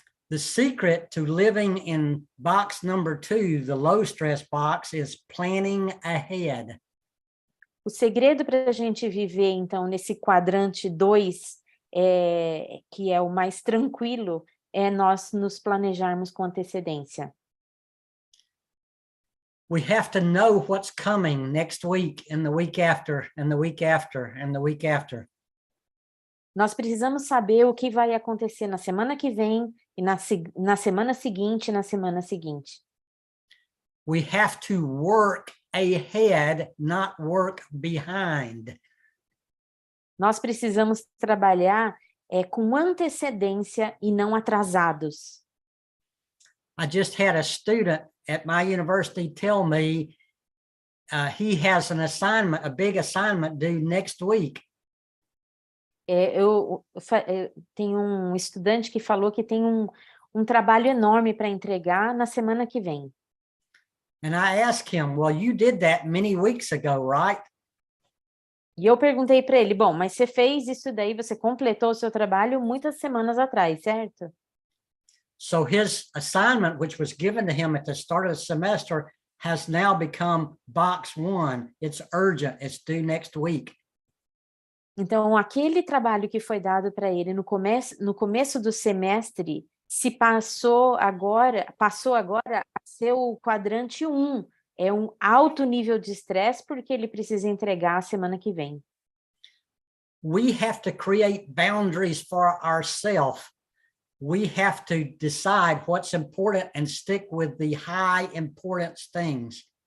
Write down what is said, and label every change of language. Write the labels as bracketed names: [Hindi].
[English] The secret to living in box number 2, the low stress box, is planning ahead. [Portuguese] O segredo para a gente viver, então, nesse quadrante 2, que é o mais tranquilo, é nós nos planejarmos com antecedência. [English] We have to know what's coming next week and the week after and the week after and the week after. [Portuguese] Nós precisamos saber o que vai acontecer na semana que vem e na semana seguinte e na semana seguinte. [English] We have to work ahead, not work behind. [Portuguese] Nós precisamos trabalhar com antecedência e não atrasados. [English] I just had a student at my university tell me he has an assignment, a big assignment due next week. [Portuguese] Eu tenho um estudante que falou que tem um trabalho enorme para entregar na semana que vem. [English] And I asked him, well, you did that many weeks ago, right? [Portuguese] E eu perguntei para ele, bom, mas você fez isso daí, você completou o seu trabalho muitas semanas atrás, certo? [English] So his assignment, which was given to him at the start of the semester, has now become box 1. It's urgent. It's due next week. [Portuguese] Então, aquele trabalho que foi dado para ele no começo do semestre passou agora a ser o quadrante 1. É um alto nível de estresse porque ele precisa entregar a semana que vem. [English] We have to create boundaries for ourselves. We have to decide what's important and stick with the high importance things.